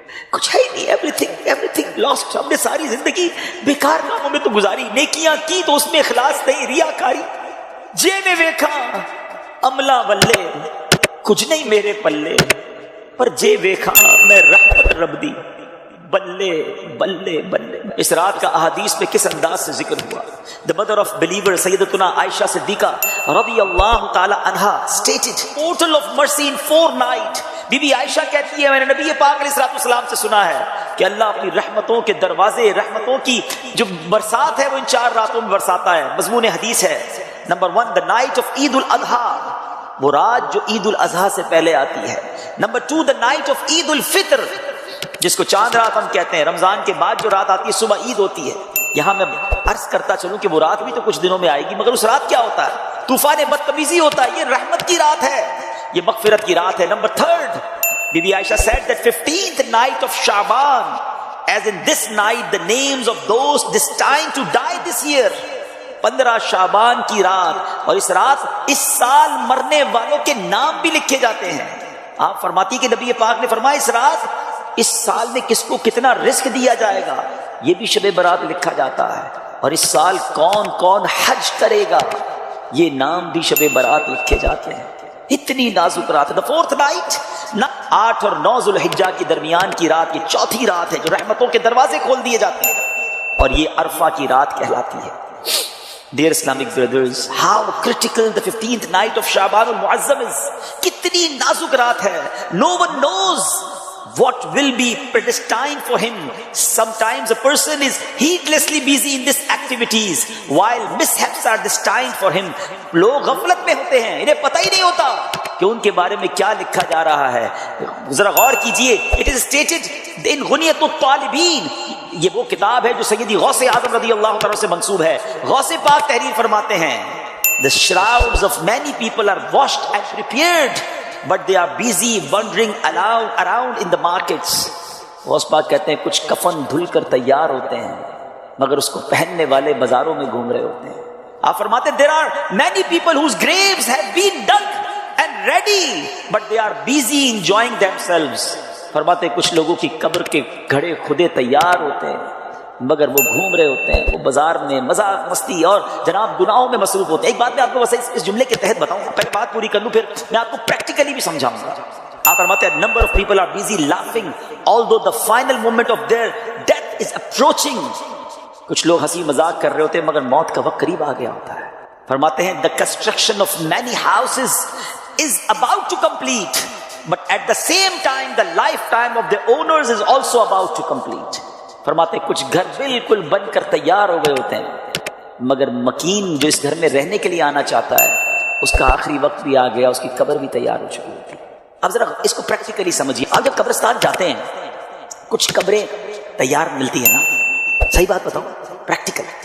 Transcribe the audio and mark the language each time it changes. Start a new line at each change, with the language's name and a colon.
Urdu: کچھ ہے ہی نہیں،
English: Everything lost.
Urdu: ہم نے ساری زندگی بیکار کاموں میں تو گزاری، نیکیاں کی تو اس میں اخلاص نہیں، ریاکاری.
Punjabi: جے میں ویکھا عملہ بلے کچھ نہیں میرے پلے، پر جے ویکھا میں رحمت رب دی بلے بلے بلے.
Urdu: اس رات کا احادیث میں کس انداز سے ذکر ہوا.
English: The mother of believer سیدتنا عائشہ صدیقہ رضی اللہ تعالی عنہا stated total of mercy in 4 nights.
Urdu: Be be عائشہ کہتی ہے میں نے نبی پاک علیہ الصلوۃ والسلام سے سنا ہے کہ اللہ اپنی رحمتوں کے دروازے، رحمتوں کی جو برسات ہے وہ ان 4 راتوں میں برساتا ہے. مضمون حدیث ہے نمبر 1
English: the night of
Urdu: عید الاضحیٰ، وہ رات جو عید الاضحیٰ سے پہلے آتی ہے. نمبر 2
English: the night of
Urdu: عید الفطر، جس کو چاند رات ہم کہتے ہیں، رمضان کے بعد جو رات آتی ہے صبح عید ہوتی ہے. یہاں میں عرض کرتا چلوں کہ وہ رات بھی تو کچھ دنوں میں آئے گی، مگر اس رات کیا ہوتا ہے؟ طوفان بدتمیزی ہوتا ہے. یہ رحمت کی رات ہے، یہ مغفرت کی رات ہے. Number 3
English: بی بی Ayesha said that 15th night of Shaban, as in this night the names of those destined to die this year.
Urdu: 15 شعبان کی رات، اور اس رات اس سال مرنے والوں کے نام بھی لکھے جاتے ہیں. آپ فرماتی کہ نبی پاک نے فرمایا اس رات اس سال میں کس کو کتنا رزق دیا جائے گا یہ بھی شب برات لکھا جاتا ہے، اور اس سال کون کون حج کرے گا یہ نام بھی شب برات لکھے جاتے ہیں. اتنی نازک رات ہے.
English: 4th night
Urdu: 8 اور 9 ذوالحجہ کے درمیان کی رات، یہ 4تھی رات ہے جو رحمتوں کے دروازے کھول دیے جاتے ہیں، اور یہ عرفہ کی رات کہلاتی ہے.
English: Dear Islamic brothers, how critical the 15th night of Shaban al-Mu'azzam is.
Urdu: کتنی نازک رات ہے.
English: No one knows what will be predestined for him. Sometimes a person is heedlessly busy in these activities while mishaps are destined for him.
Urdu: لوگ غفلت میں ہوتے ہیں، انہیں پتہ ہی نہیں ہوتا کہ ان کے بارے میں کیا لکھا جا رہا ہے. ذرا غور کیجئے.
English: It is stated in
Urdu: غنیۃ الطالبین، یہ وہ کتاب ہے جو سیدی غوث اعظم رضی اللہ تعالیٰ سے منسوب ہے. غوث پاک تحریر فرماتے ہیں
English: The shrouds of many people are washed and prepared, but they are busy wandering around in the markets.
Urdu: Ghaus Pak کہتے ہیں کچھ کفن دھل کر تیار ہوتے ہیں مگر اس کو پہننے والے بازاروں میں گھوم رہے ہوتے ہیں. آپ فرماتے ہیں
English: there are many people whose graves have been dug and ready, but they are busy enjoying themselves.
Urdu: فرماتے ہیں کچھ لوگوں کی قبر کے گھڑے خودے تیار ہوتے ہیں مگر وہ گھوم رہے ہوتے ہیں، وہ بازار میں مذاق مستی اور جناب گناہوں میں مصروف ہوتے ہیں. ایک بات میں آپ کو بس اس جملے کے تحت بتاؤں، پہلے بات پوری کر لوں پھر میں آپ کو پریکٹیکلی بھی سمجھاؤں گا. آپ فرماتے ہیں
English: Number of people are busy laughing although the final moment of their death is approaching.
Urdu: کچھ لوگ ہنسی مذاق کر رہے ہوتے ہیں مگر موت کا وقت قریب آ گیا ہوتا ہے. فرماتے ہیں
English: the construction of many houses is about to complete, but at the same time the lifetime of the owners is also about to complete.
Urdu: فرماتے ہیں کچھ گھر بالکل بن کر تیار ہو گئے ہوتے ہیں مگر مکین جو اس گھر میں رہنے کے لیے آنا چاہتا ہے اس کا آخری وقت بھی آ گیا، اس کی قبر بھی تیار ہو چکی ہوتی ہے. اب ذرا اس کو پریکٹیکلی سمجھیے. آپ جب قبرستان جاتے ہیں کچھ قبریں تیار ملتی ہیں نا، صحیح بات بتاؤ پریکٹیکل.